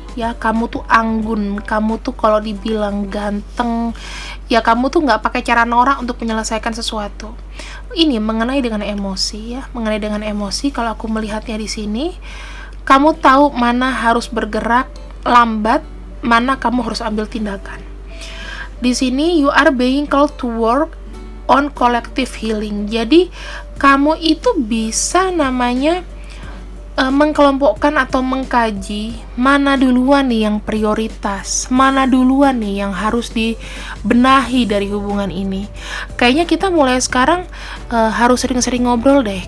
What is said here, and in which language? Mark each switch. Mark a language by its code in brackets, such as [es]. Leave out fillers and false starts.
[id] Ya, kamu tuh anggun, kamu tuh kalau dibilang ganteng, ya kamu tuh nggak pakai cara norak untuk menyelesaikan sesuatu. Ini mengenai dengan emosi, ya, mengenai dengan emosi. Kalau aku melihatnya di sini, kamu tahu mana harus bergerak lambat, mana kamu harus ambil tindakan. Di sini [en] you are being called to work on collective healing. [id] Jadi kamu itu bisa namanya mengkelompokkan atau mengkaji mana duluan nih yang prioritas, mana duluan nih yang harus dibenahi dari hubungan ini. Kayaknya kita mulai sekarang harus sering-sering ngobrol deh.